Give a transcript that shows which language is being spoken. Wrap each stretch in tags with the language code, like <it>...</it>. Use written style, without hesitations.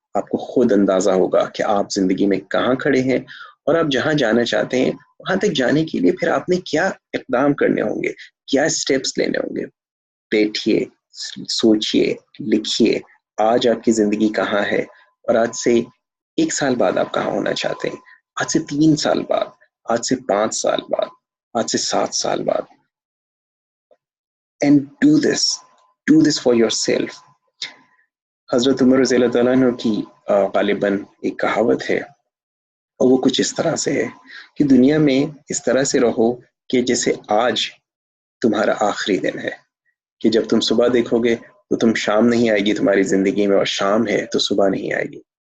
<ur>آپ کو خود اندازہ ہوگا کہ آپ زندگی میں کہاں کھڑے ہیں اور آپ جہاں جانا چاہتے ہیں وہاں تک جانے کے لیے پھر آپ نے کیا اقدام کرنے ہوں گے، کیا اسٹیپس لینے ہوں گے. بیٹھیے، سوچیے، لکھیے. آج آپ کی زندگی کہاں ہے اور آج سے 1 سال بعد آپ کہاں ہونا چاہتے ہیں، آج سے 3 سال بعد، آج سے 5 سال بعد، آج سے 7 سال بعد.</ur> <en>And do this for yourself.</en> <ur>حضرت عمر رضی اللہ تعالیٰ عنہ کی غالباً ایک کہاوت ہے اور وہ کچھ اس طرح سے ہے کہ دنیا میں اس طرح سے رہو کہ جیسے آج تمہارا آخری دن ہے، کہ جب تم صبح دیکھو گے تو تم شام نہیں آئے گی تمہاری زندگی میں، اور شام ہے تو صبح نہیں آئے گی.</ur>